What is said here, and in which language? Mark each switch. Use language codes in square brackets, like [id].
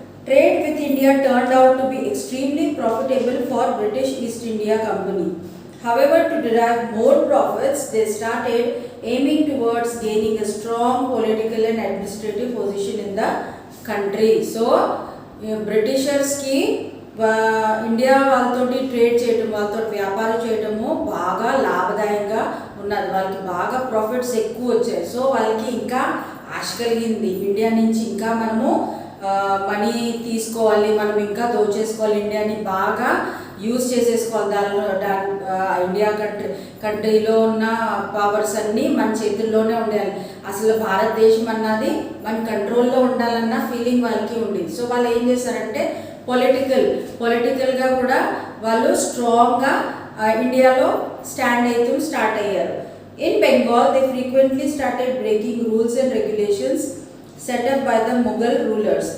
[en] Trade with India turned out to be extremely profitable for British East India Company. However, to derive more profits, they started aiming towards gaining a strong political and administrative position in the country. [te] So బ్రిటిషర్స్కి India వాళ్ళతోటి trade చేయటం, వాళ్ళతో వ్యాపారం చేయటము బాగా లాభదాయంగా ఉన్నది. వాళ్ళకి బాగా profits ఎక్కువ వచ్చాయి. సో వాళ్ళకి ఇంకా ఆశ కలిగింది, ఇండియా నుంచి ఇంకా మనము మనీ తీసుకోవాలి, మనం ఇంకా దోచేసుకోవాలి, ఇండియాని బాగా యూజ్ చేసేసుకోవాలి. ఇండియా కంట్రీలో ఉన్న పవర్స్ అన్నీ మన చేతుల్లోనే ఉండాలి. అసలు భారతదేశం అన్నది మన కంట్రోల్లో ఉండాలన్న ఫీలింగ్ వాళ్ళకి ఉండేది. సో వాళ్ళు ఏం చేశారంటే పొలిటికల్గా కూడా వాళ్ళు స్ట్రాంగ్గా ఇండియాలో స్టార్ట్ అయ్యారు. [en] In Bengal they frequently started breaking rules and regulations set up by the Mughal rulers.